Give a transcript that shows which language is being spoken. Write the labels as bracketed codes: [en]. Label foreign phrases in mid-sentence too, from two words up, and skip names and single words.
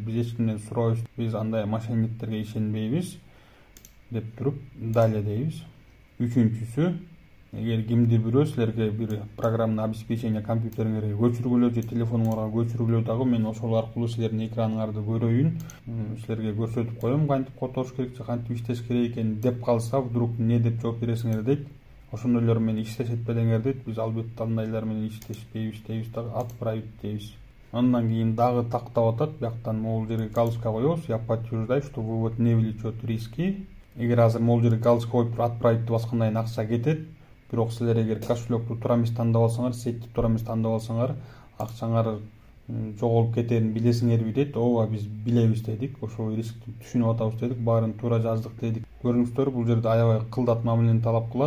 [ky] Биз эч кимден сурабайбыз. Биз андай мошенниктерге ишенбейбиз деп туруп далее дейбиз. Үчүнчүсү, эгер кимдир бирөө силерге бир [ru] программный обеспечение [ky] компьютериңерге көчүргүлө же телефонуңарга көчүргүлө дагы, мен ошол аркылуу силердин экраныңарды көрөйүн, силерге көрсөтүп коем кантип которуш керек же кантип иштеш керек экен деп калса, [ru] вдруг не [ky] деп жооп бересиңер дейт. Ошондойлор менен иштешет белеңер дейт. Биз албетте андайлар менен иштешпейбиз дейбиз дагы, отправить дейбиз. Андан кийин дагы тактап атат, бияктан могул жерге галочка коебуз. [ru] Я подтверждаю, что вывод не влечет риски. [ky] Эгер азыр могул жерге галочка коюп отправить деп баскандан кийин акча кетет. Бирок силер эгер кошелекту туура эмес тандап алсаңар, сетти туура эмес тандап алсаңар, акчаңар жоголуп кетерин билесиңерби дейт. Ооба, биз билебиз дедик. Ошол рискти түшүнүп атабыз дедик. Баарын туура жаздык дедик. Көрүңүздөр, бул жерде аябай кылдат мамилени талап кылат.